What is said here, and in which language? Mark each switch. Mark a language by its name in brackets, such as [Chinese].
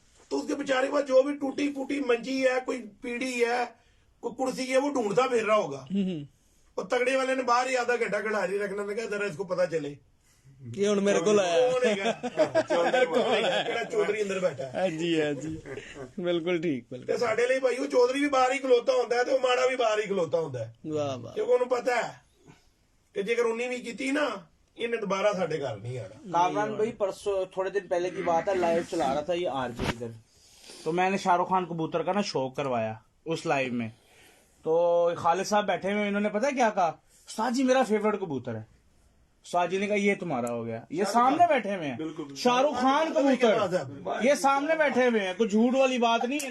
[Hindi] तो उसके बेचारे के पास जो भी टूटी फूटी मंजी है, कोई पीढ़ी है, कोई कुर्सी है, वो ढूंढता फिर रहा होगा। और तगड़े वाले ने बाहर ही आधा घंटा खिलाड़ी रखना, ने कहा जरा इसको पता चले ये हुन मेरे को लाया कौन है चौधरी अंदर बैठा है। हाँ जी, हाँ जी, बिल्कुल ठीक, बिल्कुल। [Punjabi] ਤੇ ਸਾਡੇ ਲਈ ਭਾਈ ਉਹ ਚੌਧਰੀ ਵੀ ਬਾਹਰ ਹੀ ਖਲੋਤਾ ਹੁੰਦਾ ਹੈ ਤੇ ਉਹ ਮਾੜਾ ਵੀ ਬਾਹਰ ਹੀ ਖਲੋਤਾ ਹੁੰਦਾ ਹੈ, [Hindi] वाह वाह। [Punjabi] ਕਿਉਂਕਿ ਉਹਨੂੰ ਪਤਾ ਹੈ ਕਿ ਜੇਕਰ 19 ਵੀ ਕੀਤੀ ਨਾ ਇਹਨੇ ਦੁਬਾਰਾ ਸਾਡੇ ਘਰ [Hindi] नहीं आना। कामरान भाई परसों थोड़े दिन पहले की बात है, लाइव चला रहा था ये आरजे इधर, तो मैंने शाहरुख खान कबूतर का ना शो करवाया उस लाइव में। तो खालिद साहब बैठे हुए, इन्होंने पता है क्या कहा, उस्ताद जी मेरा फेवरेट कबूतर है। उस्ताद जी ने कहा ये तुम्हारा हो गया, ये सामने बैठे हुए हैं शाहरुख खान कबूतर, ये सामने बैठे हुए हैं, कुछ झूठ वाली बात नहीं है।